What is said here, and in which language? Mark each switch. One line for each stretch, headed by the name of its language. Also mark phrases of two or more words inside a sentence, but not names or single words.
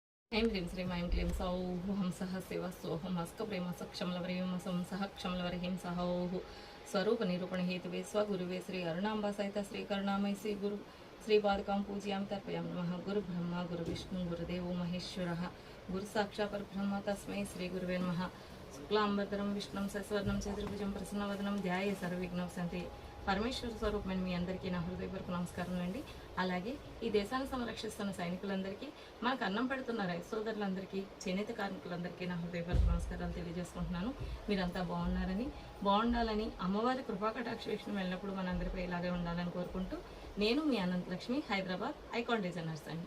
Sanskrit: ऐं ह्रीं श्रीं ऐं क्लीं सौः हंसः शिवः सोऽहं हस्कप्रेमसक्षमलवरीं सह क्षमलवरीं सहोः स्वरूपनिरूपणहेतुवे स्वगुरुवे श्री अरुणाम्बा सहित श्रीकरुणामयी श्री गुरु श्रीपादुकां पूजयामि तर्पयामि नमः गुरुब्रह्मा गुरुविष्णु गुरुदेवो महेश्वरः गुरुसाक्षात् परब्रह्म तस्मै श्रीगुरुवे नमः शुक्लांबरधरं विष्णुं शशिवर्णं चतुर्भुजं प्रसन्नवदनं ध्याये सर्वविघ्नोपशान्ति
Telugu: పరమేశ్వర స్వరూపమైన మీ అందరికీ నా హృదయపూర్వక నమస్కారం అండి. అలాగే ఈ దేశాన్ని సంరక్షిస్తున్న సైనికులందరికీ, మనకు అన్నం పెడుతున్న రైతు సోదరులందరికీ, చేనేత కార్మికులందరికీ నా హృదయపూర్వక నమస్కారాలు తెలియజేసుకుంటున్నాను. మీరంతా బాగుండాలని అమ్మవారి కృపాకటాక్ష వీక్షణం వెళ్ళినప్పుడు మనందరిపై ఇలాగే ఉండాలని కోరుకుంటూ, నేను మీ అనంతలక్ష్మి, హైదరాబాద్ ఐకాన్ డిజైనర్స్ అండి.